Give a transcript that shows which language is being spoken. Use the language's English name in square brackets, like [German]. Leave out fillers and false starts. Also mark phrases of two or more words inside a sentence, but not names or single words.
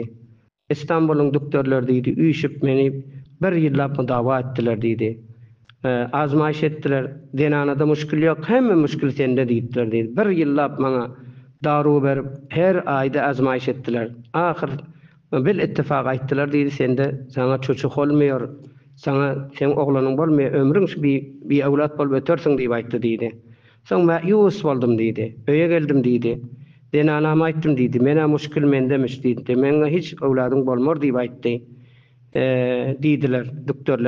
[Turkmen] İstanbulyň doktorlar diýdi, üýşüp meni bir ýyllap dawa etdiler diýdi. Azmaýyş etdiler, denanada muşkul ýok, hemme muşkul sende diýdiler diýdi. Bir ýyllap maňa daru berip, her aýda azmaýyş etdiler. Ahir bil ittifak aýtdylar diýdi, sende sana çocuk bolmaýar. Sen oglanyň bolmaýar, ömrüň bir ewlat bolup ötersiň diýip aýtdy diýdi. Soň maýus boldum diýdi. Öýe geldim diýdi. Denanama aýtdym diýdi. Mena muşkul mendemiş diýdi. Meňe hiç ewladyň bolmar diýip aýtdy. Diýdiler doktorlar.